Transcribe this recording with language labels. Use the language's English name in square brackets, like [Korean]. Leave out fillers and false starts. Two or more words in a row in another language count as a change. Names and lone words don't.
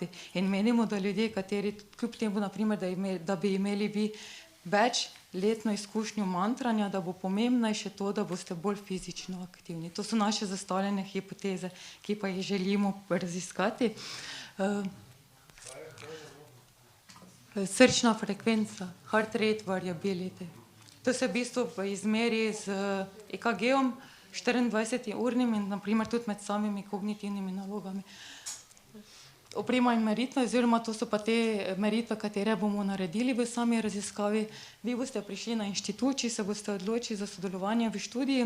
[Slovenian] In menimo, da ljudje, kateri kljub temu, naprimer, da bi imeli vi več letno izkušnjo mantranja, da bo pomembnejše to, da boste bolj fizično aktivni. To so naše zastavljene hipoteze, ki pa jih želimo raziskati. Srčna frekvenca, [English] heart rate variability. [Slovenian] To se v bistvu izmeri z EKG-om 24-urnim in naprimer tudi med samimi kognitivnimi nalogami. Oprema in meritve, oziroma to so pa te meritve, katere bomo naredili v sami raziskavi. Vi boste prišli na inštitut, če se boste odločili za sodelovanje v študiji.